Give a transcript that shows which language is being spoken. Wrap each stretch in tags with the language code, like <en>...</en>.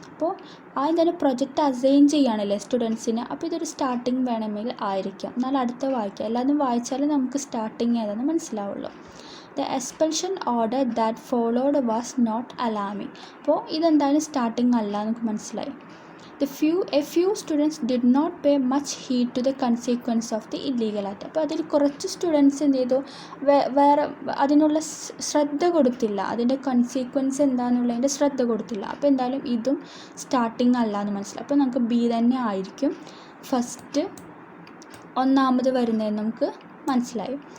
<ml>അപ്പോൾ ആദ്യം തന്നെ പ്രൊജക്റ്റ് അസൈൻ ചെയ്യുകയാണല്ലേ സ്റ്റുഡൻസിന്. അപ്പോൾ ഇതൊരു സ്റ്റാർട്ടിങ് വേണമെങ്കിൽ ആയിരിക്കാം. എന്നാൽ അടുത്ത വായിക്കാം, എല്ലാതും വായിച്ചാലും നമുക്ക് സ്റ്റാർട്ടിങ് ഏതാണെന്ന് മനസ്സിലാവുള്ളൂ.</ml> <en>The expulsion order that followed was not alarming.</en> <ml>അപ്പോൾ ഇതെന്തായാലും സ്റ്റാർട്ടിങ് അല്ല നമുക്ക് മനസ്സിലായി.</ml> <en>a few students did not pay much heed to the consequence of the illegal act.</en> <ml>അപ്പോൾ അതിൽ കുറച്ച് സ്റ്റുഡൻസ് എന്ത് ചെയ്തു, വേറെ അതിനുള്ള ശ്രദ്ധ കൊടുത്തില്ല, അതിൻ്റെ കൺസീക്വൻസ് എന്താണെന്നുള്ളതിൻ്റെ ശ്രദ്ധ കൊടുത്തില്ല. അപ്പോൾ എന്തായാലും ഇതും സ്റ്റാർട്ടിങ് അല്ല എന്ന് മനസ്സിലായി. അപ്പോൾ നമുക്ക് ബി തന്നെ ആയിരിക്കും ഫസ്റ്റ് ഒന്നാമത് വരുന്നതെന്ന് നമുക്ക് മനസ്സിലായി.</ml>